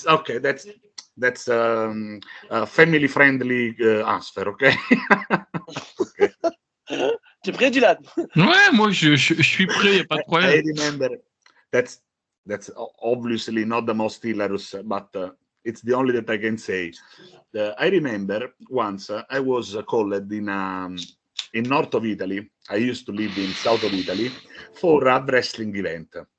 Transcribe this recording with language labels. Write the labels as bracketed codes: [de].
[en] Okay, that's a family friendly answer. Okay. [fr] Okay. Tu es prêt, Dylan? Ouais, moi je suis prêt, y a pas de problème. [en] I remember that's obviously not the most hilarious, but it's the only that I can say. I remember once I was called in north of Italy. I used to live in south of Italy for a wrestling event.